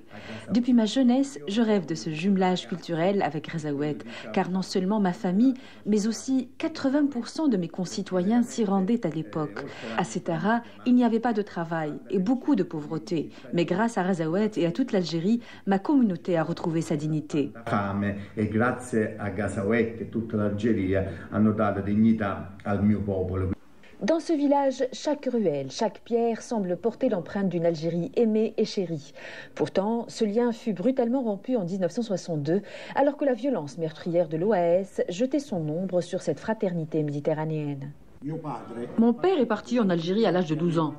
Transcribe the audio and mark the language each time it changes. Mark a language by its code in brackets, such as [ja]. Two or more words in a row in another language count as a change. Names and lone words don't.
[fr] Depuis ma jeunesse, je rêve de ce jumelage culturel avec Razaouet, car non seulement ma famille, mais aussi 80% de mes concitoyens s'y rendaient à l'époque. À Sétara, il n'y avait pas de travail et beaucoup de pauvreté. Mais grâce à Razaouet et à toute l'Algérie, ma communauté a retrouvé sa dignité. [it] E grazie a Razaouet e tutta l'Algeria hanno dato dignità al mio popolo. [fr] Dans ce village, chaque ruelle, chaque pierre semble porter l'empreinte d'une Algérie aimée et chérie. Pourtant, ce lien fut brutalement rompu en 1962, alors que la violence meurtrière de l'OAS jetait son ombre sur cette fraternité méditerranéenne. Mon père est parti en Algérie à l'âge de 12 ans.